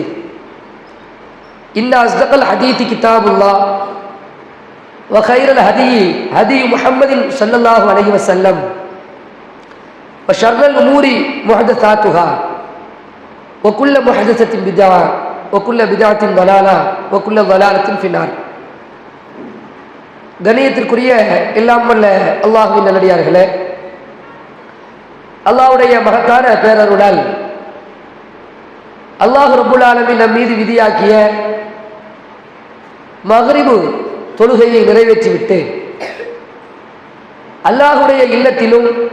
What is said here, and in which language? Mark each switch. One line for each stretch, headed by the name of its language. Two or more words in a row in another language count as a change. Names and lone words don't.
Arabic: إن أصدق الحديث كتاب الله وخير الهدي هدي محمد صلى الله عليه وسلم وشر الأمور محدثاتها وكل محدثة بدعة وكل بدعة ضلالة وكل ضلالة في النار.
Tamil: கணியத்திற்குரிய எல்லாம் வல்ல அல்லாஹ்வின் நல்லடியார்களே, அல்லாஹ்வுடைய மகத்தான பேரருளால்
Arabic: الله رب العالمين
Tamil: நம் மீது விதியாக்கிய மக்ரிபு தொழுகையை நிறைவேற்றிவிட்டு அல்லாஹ்வுடைய இல்லத்திலும்